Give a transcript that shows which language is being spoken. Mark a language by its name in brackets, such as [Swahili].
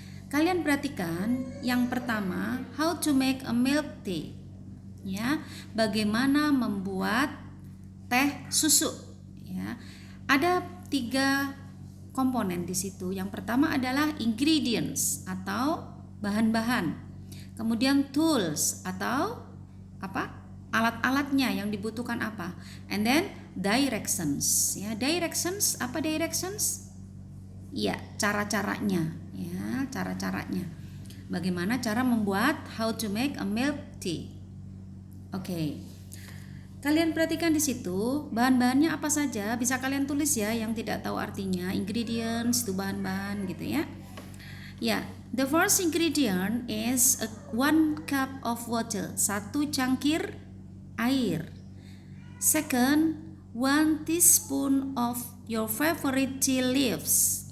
[Indonesian] Kalian perhatikan yang pertama, [English] how to make a milk tea [Indonesian] ya, bagaimana membuat teh susu ya. Ada 3 komponen di situ. Yang pertama adalah ingredients atau bahan-bahan. Kemudian tools atau apa? Alat-alatnya yang dibutuhkan apa. [English] And then directions ya. [Indonesian] Directions, apa directions? Ya, cara-caranya ya, cara-caranya. Bagaimana cara membuat, [English] how to make a milk tea. [Indonesian] Oke. Kalian perhatikan di situ bahan-bahannya apa saja, bisa kalian tulis ya, yang tidak tahu artinya. Ingredients itu bahan-bahan gitu ya. [English] Ya, the first ingredient is 1 cup of water, [Indonesian] 1 cangkir air. [English] Second, 1 teaspoon of your favorite tea leaves.